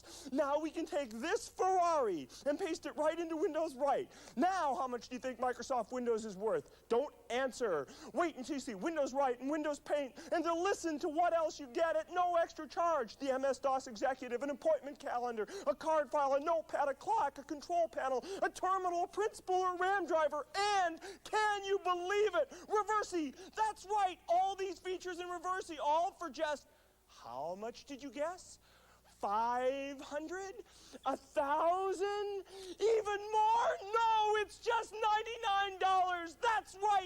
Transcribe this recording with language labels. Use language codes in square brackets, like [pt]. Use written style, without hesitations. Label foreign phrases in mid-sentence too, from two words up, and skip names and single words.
[en] Now we can take this Ferrari and paste it right into Windows Right. Now how much do you think Microsoft Windows is worth? Don't answer. Wait until you see Windows Right and Windows Paint and to listen to what else you get at no extra charge. The MS-DOS Executive, an appointment calendar, a card file, a notepad, a clock, a control panel, a terminal, a print spooler, a RAM driver, and can you believe it? Reversi! That's right! All these features in Reversi, all for just, how much did you guess? 500? 1,000? Even more? No, it's just $99. That's right.